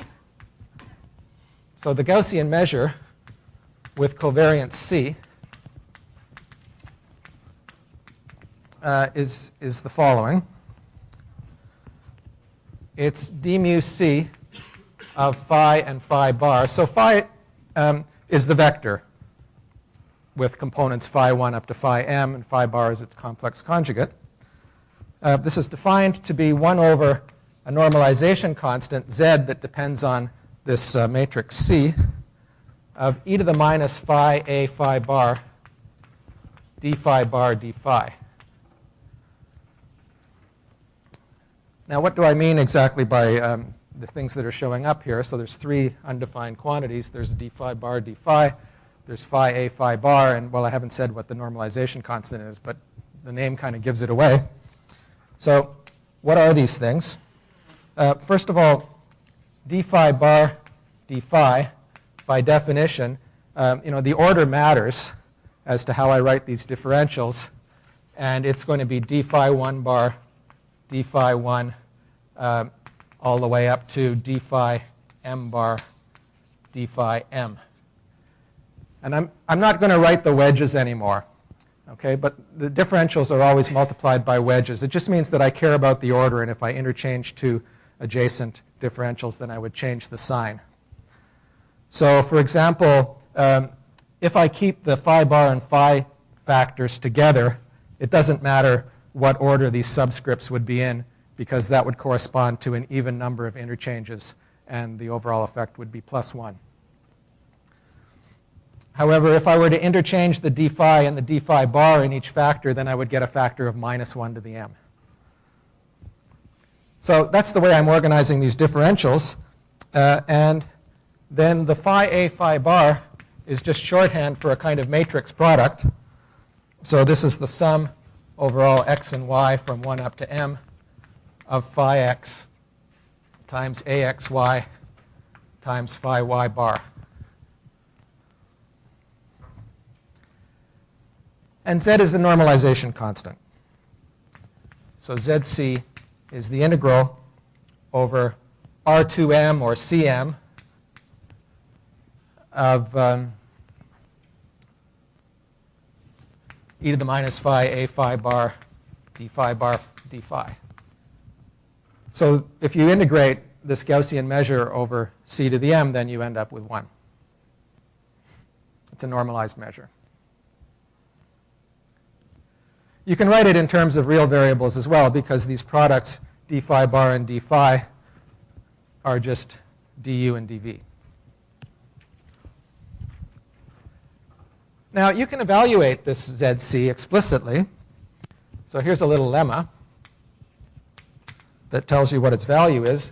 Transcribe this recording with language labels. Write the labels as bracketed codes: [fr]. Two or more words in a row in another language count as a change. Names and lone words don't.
[en] So the Gaussian measure with covariance C is the following. It's d mu C of phi and phi bar. So phi is the vector with components phi 1 up to phi m, and phi bar is its complex conjugate. This is defined to be 1 over a normalization constant, z, that depends on this matrix C, of e to the minus phi a phi bar d phi bar d phi. Now, what do I mean exactly by the things that are showing up here? So there's 3 undefined quantities. There's d phi bar d phi. There's phi a phi bar. And, well, I haven't said what the normalization constant is, but the name kind of gives it away. So what are these things? First of all, d phi bar d phi, by definition, the order matters as to how I write these differentials. And it's going to be d phi 1 bar d phi 1 all the way up to d phi m bar d phi m. And I'm not going to write the wedges anymore. Okay, but the differentials are always multiplied by wedges. It just means that I care about the order, and if I interchange two adjacent differentials, then I would change the sign. So for example, if I keep the phi bar and phi factors together, it doesn't matter what order these subscripts would be in, because that would correspond to an even number of interchanges, and the overall effect would be +1. However, if I were to interchange the d phi and the d phi bar in each factor, then I would get a factor of -1 to the m. So that's the way I'm organizing these differentials. And then the phi a phi bar is just shorthand for a kind of matrix product. So this is the sum over all x and y from 1 up to m of phi x times axy times phi y bar. And z is the normalization constant. So zc is the integral over R2m or Cm of e to the minus phi a phi bar d phi. So if you integrate this Gaussian measure over c to the m, then you end up with 1. It's a normalized measure. You can write it in terms of real variables as well, because these products, d phi bar and d phi, are just du and dv. Now, you can evaluate this zc explicitly. So here's a little lemma that tells you what its value is.